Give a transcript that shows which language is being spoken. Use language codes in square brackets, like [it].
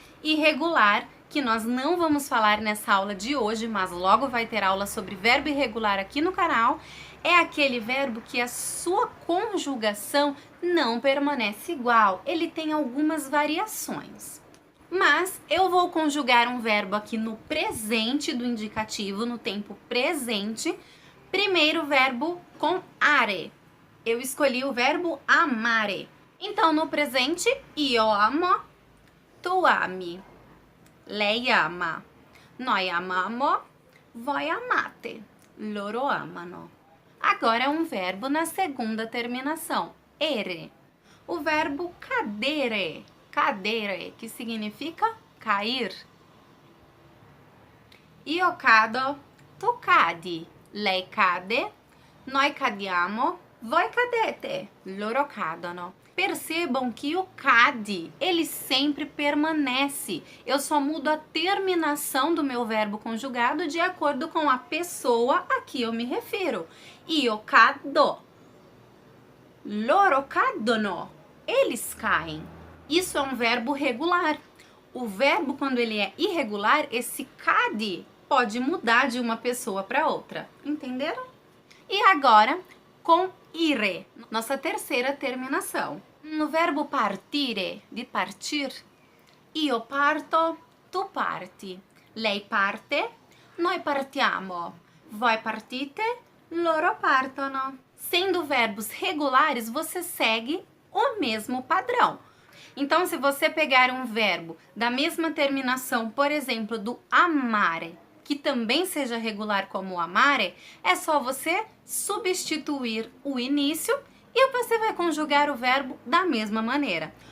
[pt] Irregular, que nós não vamos falar nessa aula de hoje, mas logo vai ter aula sobre verbo irregular aqui no canal, é aquele verbo que a sua conjugação não permanece igual, ele tem algumas variações. Mas eu vou conjugar um verbo aqui no presente do indicativo, no tempo presente. Primeiro verbo com are. Eu escolhi o verbo amare. Então, no presente, [it] io amo, tu ami, lei ama, noi amamo, voi amate, loro amano. [pt] Agora é um verbo na segunda terminação, ere. O verbo cadere, cadere, que significa cair. [it] Io cado, tu cadi, lei cade, noi cadiamo, voi cadete, loro cadono. [pt] Percebam que o cade, ele sempre permanece. Eu só mudo a terminação do meu verbo conjugado de acordo com a pessoa a que eu me refiro. [it] Io cado, loro cadono, [pt] eles caem. Isso é um verbo regular. O verbo, quando ele é irregular, esse cade pode mudar de uma pessoa para outra. Entenderam? E agora, com ire, nossa terceira terminação. No verbo [it] partire, [pt] de partir, [it] io parto, tu parti, lei parte, noi partiamo, voi partite, loro partono. [pt] Sendo verbos regulares, você segue o mesmo padrão. Então, se você pegar um verbo da mesma terminação, por exemplo, do amare, que também seja regular como o amare, é só você substituir o início e você vai conjugar o verbo da mesma maneira.